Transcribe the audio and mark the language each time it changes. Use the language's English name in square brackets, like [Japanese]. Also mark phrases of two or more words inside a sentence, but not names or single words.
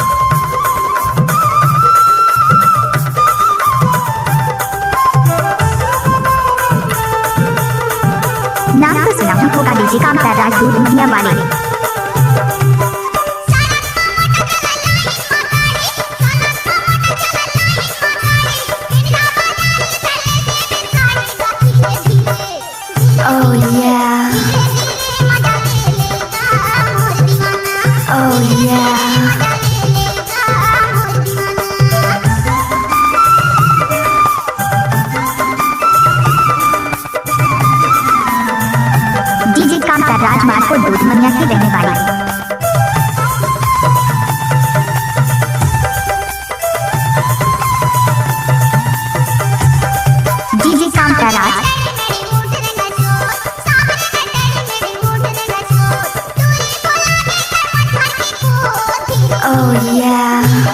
[Hindi] नाम तो सुना होगा डीजे कामता राज दूधमनिया वाले। [English] Oh yeah, oh yeah। [Hindi] डीजे कामता राजमार्ग को दूधमनिया की रहने वाली। डीजे कामता राज [English] oh yeah।